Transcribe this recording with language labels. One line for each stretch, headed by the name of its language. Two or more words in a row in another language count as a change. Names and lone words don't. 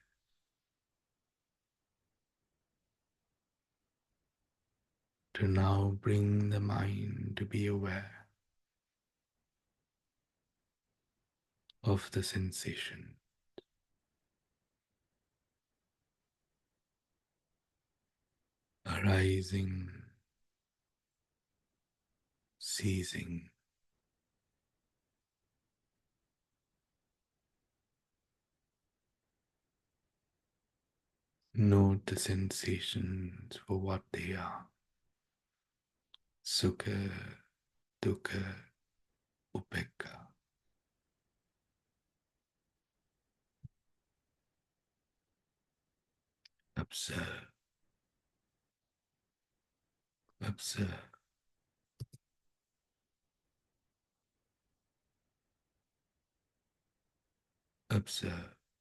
English: to now bring the mind to be aware of the sensation, arising, ceasing. Note the sensations for what they are.
Pali: Sukha, dukkha, upekkha.
English: Observe, observe, observe.